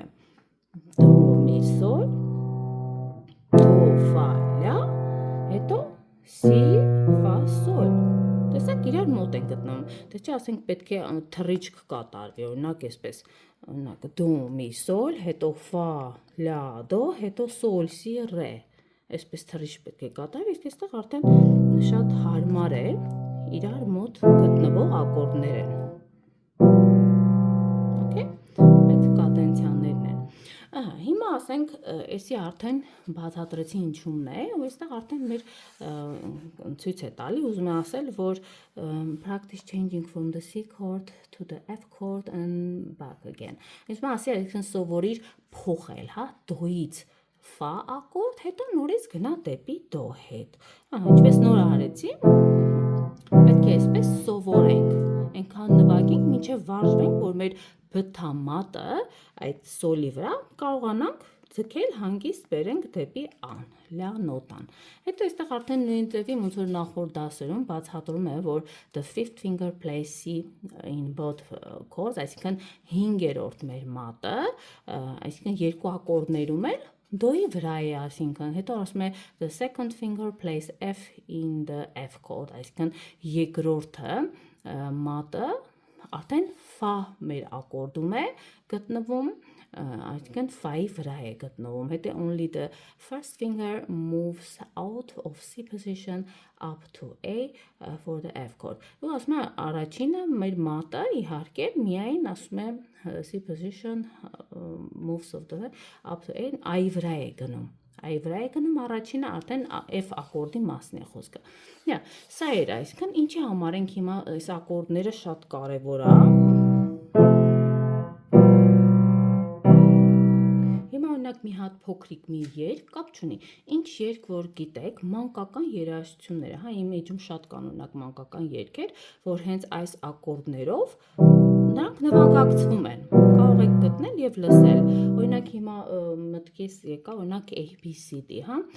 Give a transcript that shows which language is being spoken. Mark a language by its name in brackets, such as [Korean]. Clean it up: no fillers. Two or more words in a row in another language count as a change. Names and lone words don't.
[Armenian] դո, մի, սոլ, դո, ֆա, լա, հետո սի, ֆա, սոլ։ Տեսեք, իրար մոտ են գտնվում։ Դե չէ, ասենք պետք է թռիչք կատարվի, օրինակ այսպես, օրինակ դո, մի, սոլ, հետո ֆա, լա, դո, հետո սոլ, սի, ռե։ Այսպես թռիչք պետք է կատարվի, իսկ այստեղ արդեն շատ հարմար է, իրար մոտ գտնվող ակորդներ են։ Okay? Այդ կադենցիաներն են։ Հիմա ասենք, էսի արդեն բացատրեցի ինչումն է, ու այստեղ արդեն մեր ցույց է տալի, ուզում եմ ասել, որ [English] practice changing from the C chord to the F chord and back again։ [Armenian] Այսինքն ասի, այսինքն սովորիր փոխել, հա, դոից ֆա ակորդ, հետո նորից գնա դեպի դո հետ։ Ինչպես նոր արեցի, պետք է այսպես սովորենք, այնքան նվագենք, մինչև վարժվենք, որ մեր բթամատը այդ սոլի վրա կարողանանք ձգել հանգիստ բերենք դեպի ան, լա նոտան։ Հետո այստեղ արդեն նույն ձևի ոնց որ նախորդ դասերում բացատրում է, որ [English] the fifth finger plays C in both chords, [Armenian] այսինքն 5-րդ մեր մատը, այսինքն երկու ակորդներում էլ դոյի վրա է, այսինքն հետո ասում է [English] the second finger plays F in the F chord, [Armenian] այսինքն երկրորդը մատը արդեն ֆա մեր ակորդում է գտնվում, այսինքն ֆայի վրա է գտնվում, հետո [English] only the first finger moves out of C position up to A for the F chord։ [Armenian] Ու ասում է առաջինը մեր մատը իհարկե միայն ասում է [English] C position moves of the up to A, [Armenian] I վրա է գնում։ Այ վրա է գնում առաջինը արդեն F ակորդի մասն է խոսքը։ Սա էր, այսինքն ինչի համար ենք հիմա այս ակորդները շատ կարևոր է։ Հիմա օրինակ մի հատ փոքրիկ մի երգ, կապ չունի, ինչ երգ որ գիտեք, մանկական երաժշտությունները, հա, իմ էջում շատ կան օրինակ մանկական երգեր, որ հենց այս ակորդներով նրանք նվագակցվում են։ Կարող եք գտնել եւ լսել։ Օրինակ հիմա մտքից եկա, օրինակ ABCD, հա։